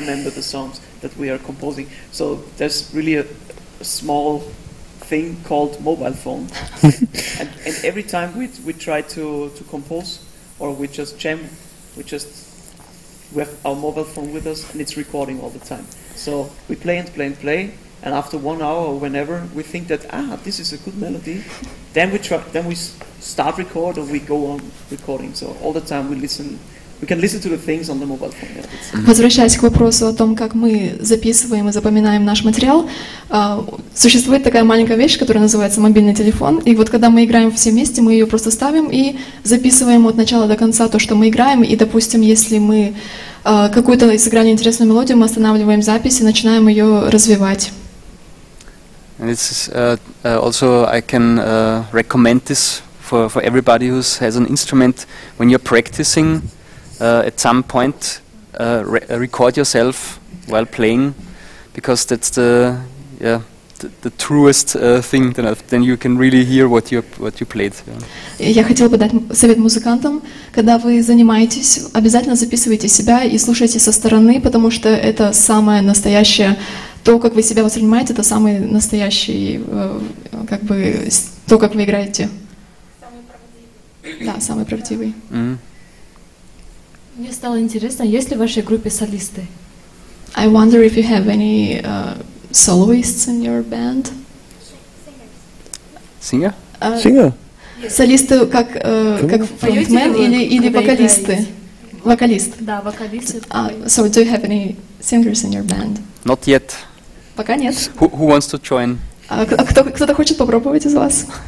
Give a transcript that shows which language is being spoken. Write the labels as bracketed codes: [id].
[en] the songs that we are composing. So there's really a small thing called mobile phone, and every time we try to compose or we just jam, we have our mobile phone with us and it's recording all the time. So we play and play and play, and after 1 hour or whenever we think that this is a good melody, then we start record or we go on recording. So all the time we can listen to the things on the mobile phone. [ru] Возвращаясь к вопросу о том, как мы записываем и запоминаем наш материал, существует такая маленькая вещь, которая называется мобильный телефон. И вот когда мы играем все вместе, мы ее просто ставим и записываем от начала до конца то, что мы играем. И, допустим, если мы какую-то сыграли интересную мелодию, мы останавливаем запись и начинаем ее развивать. [en] And it's also I can recommend this for everybody who has an instrument. When you're practicing, at some point record yourself while playing, because that's the truest thing. Then you can really hear what you played. [ru] Я хотела бы дать совет музыкантам: когда вы занимаетесь, обязательно записывайте себя и слушайте со стороны, потому что это самое настоящее. То, как вы себя воспринимаете, это самый настоящий, как бы, то, как вы играете. Самый правдивый. Да, самый правдивый. Мне стало интересно, есть ли в вашей группе солисты? [en] I wonder if you have any soloists in your band. Singer? Singer. [ru] Солисты как фронтмен или вокалисты? Вокалист. Да, вокалисты. [en] So do you have any singers in your band? Not yet. [ru] Пока нет. [en] Who wants to join? [ru] Кто-то хочет попробовать из вас?